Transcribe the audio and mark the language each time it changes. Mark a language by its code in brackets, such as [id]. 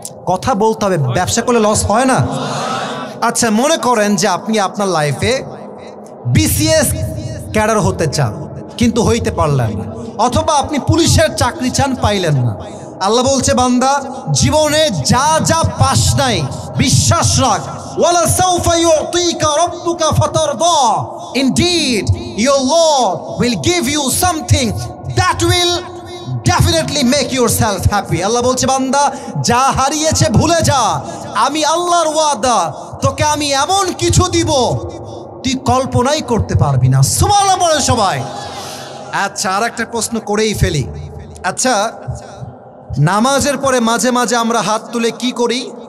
[bn] কথা বলতে হবে, ব্যবসা করলে লস হয় না? আচ্ছা মনে করেন যে আপনি আপনার লাইফে বিসিএস ক্যাডার হতে চান কিন্তু হইতে পারলেন না, অথবা আপনি পুলিশের চাকরি চান পাইলেন না। আল্লাহ বলছে বান্দা জীবনে যা যা পাস নাই বিশ্বাস রাখ, [ar] ওয়ালা সাউফা ইউতিকা রাব্বুকা ফাতারদা। [bn] Indeed [en] your Lord will give you something that will definitely make yourself happy. [bn] আল্লাহ বলছে বান্দা যা হারিয়েছে ভুলে যা, আমি আল্লাহর ওয়াদা তোকে আমি এমন কিছু দিব তুই কল্পনাই করতে পারবি না। সুবহানাল্লাহ বলে সবাই। আচ্ছা, আর একটা প্রশ্ন করেই ফেলি। আচ্ছা, নামাজের পরে মাঝে মাঝে আমরা হাত তুলে কি করি?